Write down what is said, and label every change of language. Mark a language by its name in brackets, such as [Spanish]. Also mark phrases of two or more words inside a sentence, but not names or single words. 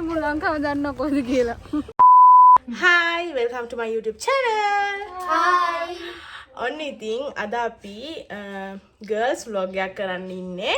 [Sinhala] ලංකාව දන්නවා කොහෙද කියලා. [English] Hi, welcome to my YouTube channel. Hi. [Sinhala] ඔන්න ඉතින් අද අපි [English] girls vlog [Sinhala] එකක් කරන්න ඉන්නේ.